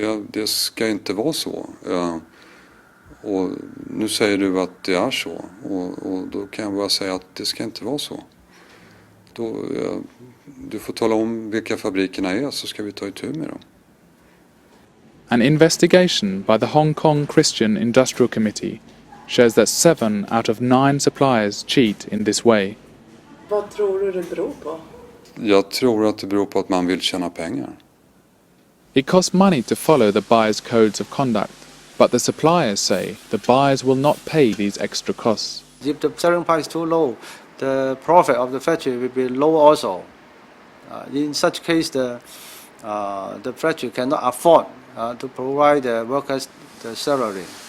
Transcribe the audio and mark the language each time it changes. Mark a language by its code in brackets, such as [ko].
[sv] Det ska inte vara så. Och nu säger du att det är så. Och då kan jag bara säga att det ska inte vara så. Du får tala om vilka fabrikerna är så ska vi ta itu med dem. [en] An investigation by the Hong Kong Christian Industrial Committee shows that 7 out of 9 suppliers cheat in this way. [sv] Vad tror du det beror på? Jag tror att det beror på att man vill tjäna pengar. [en] It costs money to follow the buyer's codes of conduct, but the suppliers say the buyers will not pay these extra costs. If the selling price is too low, the profit of the factory will be low also. In such case, the factory cannot afford to provide the workers the salary.